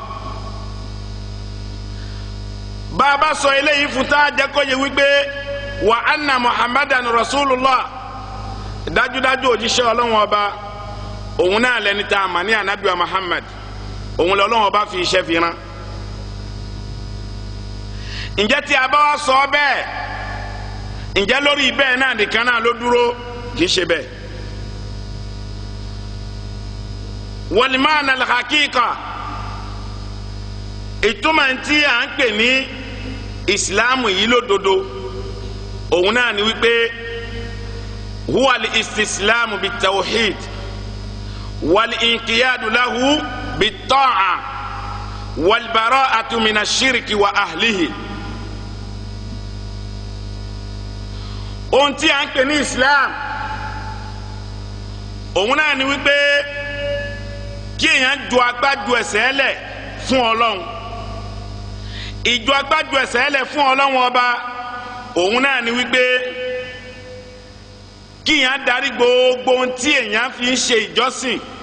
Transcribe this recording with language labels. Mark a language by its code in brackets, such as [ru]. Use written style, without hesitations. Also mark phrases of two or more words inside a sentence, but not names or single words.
[yo] bàbá sọ eléyìí fún tá a jẹ́ kó yé wípé [ar] وأن محمدا رسول الله, [yo] dájúdájú òjíṣẹ́ Ọlọ́run ọba òun náà lẹni tá a mà ní anabi wa Muhammad, òun lọ́lọ́run ọba fi iṣẹ́ fi rán. ǹjẹ́ tí a bá wá sọ bẹ́ẹ̀ ǹjẹ́ lórí bẹ́ẹ̀ náà nìkan náà ló dúró? kì í ṣe bẹ́ẹ̀. [ar] والمعنى الحقيقة, [yo] ìtumọ̀ tí à ń pè ní ìsìláàmù yìí lódodo òun náà ni wípé [ar] هو الاستسلام بالتوحيد والانقياد له بالطاعة والبراءة من الشرك وأهله. [yo] ohun tí à ń pè ní islam òun náà ni wípé kí èèyàn ju agbájú ẹsẹ̀ lẹ̀ fún Ọlọ́run. ìjọ agbájú ẹsẹ̀ lẹ̀ fún Ọlọ́run ọba òun náà ni wípé kí èèyàn darí gbogbo ohun tí èèyàn fi ń ṣe ìjọsìn.